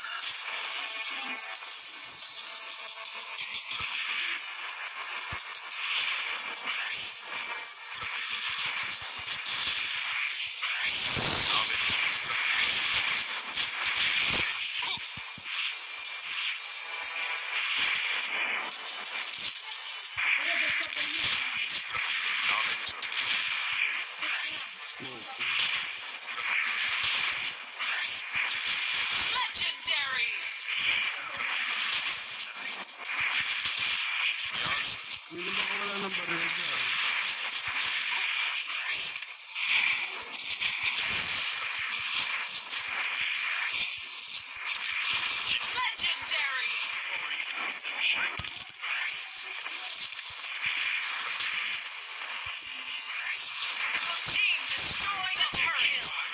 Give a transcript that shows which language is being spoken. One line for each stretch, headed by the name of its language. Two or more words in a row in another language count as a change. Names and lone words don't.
Korean: 다음엔 전해줘. 다음엔 전해줘.
English: Legendary.
Filipino: Hindi naman ako wala ng baril dyan.
English: Legendary. Your team destroyed a turret.